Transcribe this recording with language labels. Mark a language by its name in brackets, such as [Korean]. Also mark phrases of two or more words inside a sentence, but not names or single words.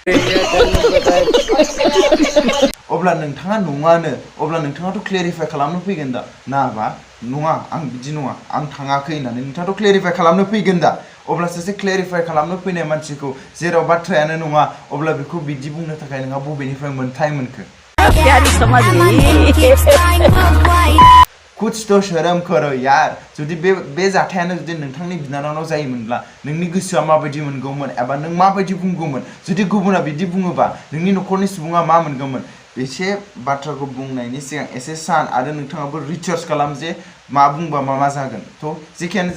[Bodo] अब्ला नोंथाङा नङानो अब्ला नोंथाङाथ' क्लेरिफाइ खालामनो फैगोन दा नाबा नङा आं बिदि नङा आं थाङाखै होननानै नोंथाङाथ' क्लेरिफाइ खालामनो फैगोन दा अब्ला सासे क्लेरिफाइ खालामनो फैनाय मानसिखौ जेराव बाथ्रायानो नङा अब्ला बेखौ बिदि बुंनो थाखाय नोंहा बबेनिफ्राय मोन्थाय मोनखो [Hindi] कुछ तो शर्म करो यार [Bodo] जुदि बे जाथायानो जुदि नोंथांनि बिनानावनाव जायोमोनब्ला नोंनि गोसोआ माबायदि मोनगौमोन एबा नों माबायदि बुंगौमोन जुदि गुबुना बिदि बुङोबा नोंनि न'खरनि सुबुङा मा मोनगौमोन एसे बाथ्राखौ बुंनायनि सिगां एसे सान आरो नोंथाङाबो रिसार्च खालाम जे मा बुंबा मा जागोन थ' जेखियानो